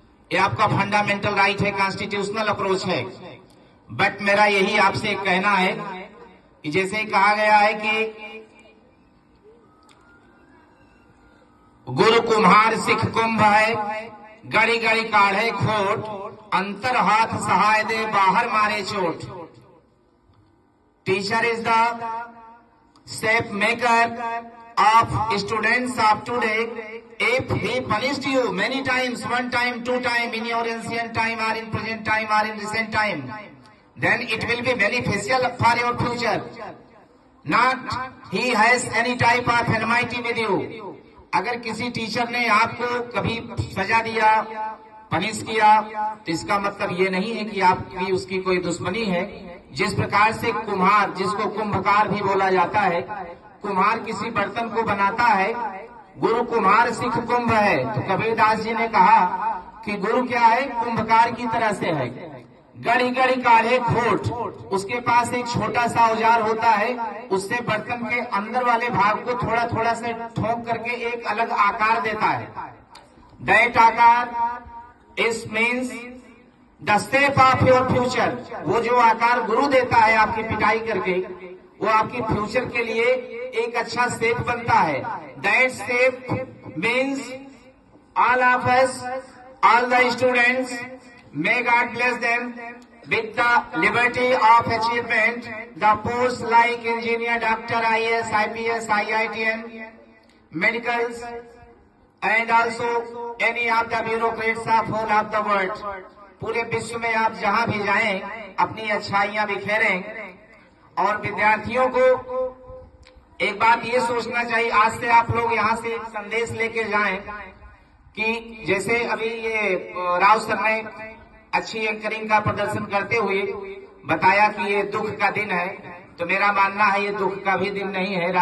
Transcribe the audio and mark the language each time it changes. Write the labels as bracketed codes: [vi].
[hi] ये आपका fundamental right है, कॉन्स्टिट्यूशनल अप्रोच है। बट मेरा यही आपसे कहना है कि जैसे कहा गया है कि गुरु कुम्हार सिख कुंभ है, गड़ी गड़ी काढ़े खोट, अंतर हाथ सहाय दे बाहर मारे चोट। [en] Teacher is the safe maker of students of today. If he punished you many times, one time, two time, in your ancient time or in present time or in recent time, then it will be beneficial for your future. Not he has any type of enmity with you. [hi] अगर किसी teacher ने आपको कभी सजा दिया, punish किया, तो इसका मतलब ये नहीं है कि आपकी उसकी कोई दुश्मनी है। जिस प्रकार से कुम्हार, जिसको कुंभकार भी बोला जाता है, कुम्हार किसी बर्तन को बनाता है, गुरु कुम्हार सिख कुंभ है। तो कबीरदास जी ने कहा कि गुरु क्या है, कुंभकार की तरह से है। गड़ी गड़ी काढ़े खोट, उसके पास एक छोटा सा औजार होता है, उससे बर्तन के अंदर वाले भाग को थोड़ा थोड़ा से ठोक करके एक अलग आकार देता है। [en] That आकार is means the step of your future. [hi] वो जो आकार गुरु देता है आपकी पिटाई करके, वो आपकी फ्यूचर के लिए एक अच्छा स्टेप बनता है। [en] That step means all of us, all the students, may God bless them with the liberty of achievement, the posts like engineer, doctor, IAS, IPS, IITN, medicals, and also any of the bureaucrats of whole of the world. [hi] पूरे विश्व में आप जहां भी जाएं अपनी अच्छाइयां बिखेरें। और विद्यार्थियों को एक बात ये सोचना चाहिए, आज से आप लोग यहाँ से एक संदेश लेके जाएं कि जैसे अभी ये राव सर ने अच्छी एंकरिंग का प्रदर्शन करते हुए बताया कि ये दुख का दिन है, तो मेरा मानना है ये दुख का भी दिन नहीं है।